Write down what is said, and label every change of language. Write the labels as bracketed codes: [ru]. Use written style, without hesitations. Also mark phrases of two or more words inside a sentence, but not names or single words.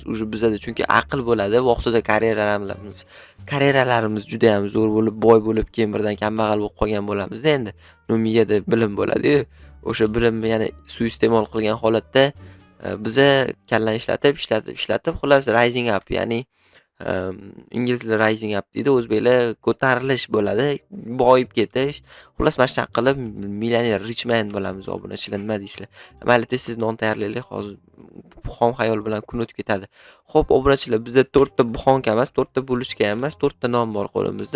[uz] Uje bizada chunki aql bo'ladi, vaqtida karyeralarimiz juda ham zo'r bo'lib, boy bo'lib, keyin birdan kambag'al bo'lib qolgan bo'lamiz endi. Miyada bilim bo'ladi-yu. O'sha bilimni yana suiiste'mol qilgan holatda biza kallani ishlatib, xullas [en] rising up, [uz] ya'ni inglizlar [en] rising up [uz] deydi, o'zbeklar ko'tarilish bo'ladi, boyib ketish. Xullas mana shunaqa qilib millioner, [en] rich man [uz] bo'lamiz obunachilar, nima deysizlar? Mayli, tez non tayyorlaylik, hozir buxom xayol bilan kun o'tib ketadi. Xo'p, obunachilar, bizda 4 ta buxonka emas, 4 ta bulochka emas, 4 ta non bor qo'limizda.